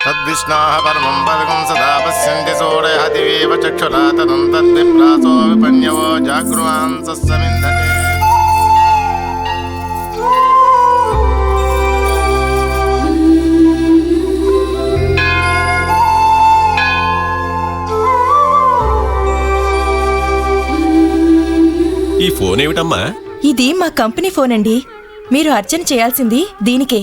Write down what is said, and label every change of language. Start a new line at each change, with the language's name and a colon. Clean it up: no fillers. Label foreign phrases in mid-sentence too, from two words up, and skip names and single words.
Sanskrit: तद्विष्णाः परमं पदकं सदा पश्यन्ति सूरयः दिवेव चक्षुरा तदं तद्विप्रासो विपन्यवो जागृवान् सस्समिन्धते।
Telugu: ఈ ఫోన్ ఏమిటమ్మా? ఇది మా
English: company phone
Telugu: అండి. మీరు అర్చన చేయాల్సింది దీనికే.